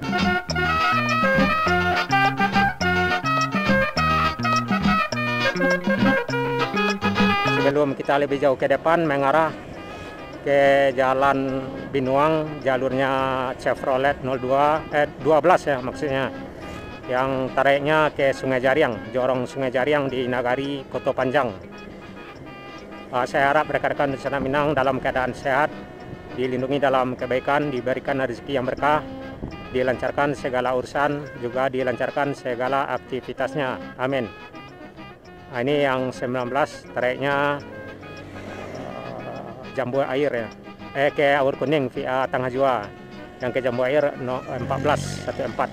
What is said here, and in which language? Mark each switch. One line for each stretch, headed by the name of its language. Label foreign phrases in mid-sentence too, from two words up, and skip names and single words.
Indonesian: Sebelum kita lebih jauh ke depan mengarah ke Jalan Binuang, jalurnya Chevrolet 12 ya maksudnya, yang tariknya ke Sungai Jariang, Jorong Sungai Jariang di Nagari Koto Panjang. Saya harap rekan-rekan Senak Minang dalam keadaan sehat, dilindungi dalam kebaikan, diberikan rezeki yang berkah, dilancarkan segala urusan, juga dilancarkan segala aktivitasnya. Amin. Nah, ini yang 19 tariknya Jambu Air ya, ke Awur Kuning via Tangah Jua, yang ke Jambu Air 1414.